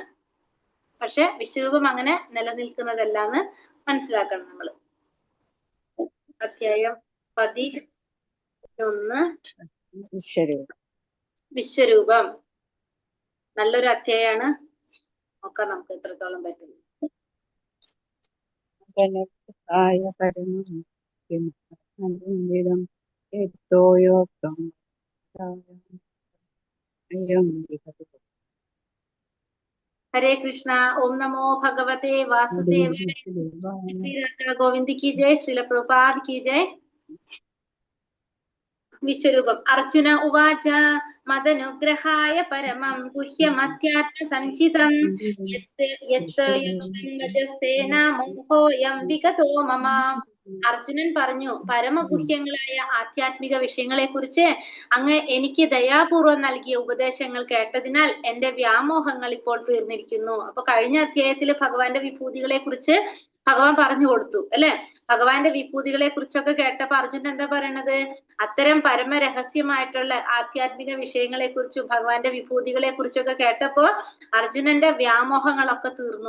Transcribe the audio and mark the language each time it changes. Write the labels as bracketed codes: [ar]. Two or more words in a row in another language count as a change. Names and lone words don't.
[ml] പക്ഷെ വിശ്വരൂപം അങ്ങനെ നിലനിൽക്കുന്നതല്ല എന്ന് മനസ്സിലാക്കണം നമ്മൾ. അധ്യായം 11 വിശ്വരൂപം. നല്ലൊരു അധ്യായമാണ്. നോക്കാം നമുക്ക് എത്രത്തോളം പറ്റുന്നു. [sa] हरे कृष्णा। ओम नमो भगवते वासुदेवाय। [hi] श्री राधा गोविंद की जय। श्रील प्रभुपाद की जय। विश्वरूपम। [sa] अर्जुन उवाच मदनुग्रहाय परमं गुह्यमध्यात्मसञ्चितं यत् योगं वचस्तेन मोहोऽयं विगतो मम. [ml] അർജുനൻ പറഞ്ഞു, പരമഗുഹ്യങ്ങളായ ആധ്യാത്മിക വിഷയങ്ങളെ കുറിച്ച് അങ്ങ് എനിക്ക് ദയാപൂർവം നൽകിയ ഉപദേശങ്ങൾ കേട്ടതിനാൽ എന്റെ വ്യാമോഹങ്ങൾ ഇപ്പോൾ തീർന്നിരിക്കുന്നു. അപ്പൊ കഴിഞ്ഞ അധ്യായത്തിൽ ഭഗവാന്റെ വിഭൂതികളെ കുറിച്ച് ഭഗവാൻ പറഞ്ഞു കൊടുത്തു അല്ലെ. ഭഗവാന്റെ വിഭൂതികളെ കുറിച്ചൊക്കെ കേട്ടപ്പോ അർജുനൻ എന്താ പറയണത്, അത്തരം പരമരഹസ്യമായിട്ടുള്ള ആധ്യാത്മിക വിഷയങ്ങളെ കുറിച്ചും ഭഗവാന്റെ വിഭൂതികളെ കുറിച്ചൊക്കെ കേട്ടപ്പോ അർജുനന്റെ വ്യാമോഹങ്ങളൊക്കെ തീർന്നു.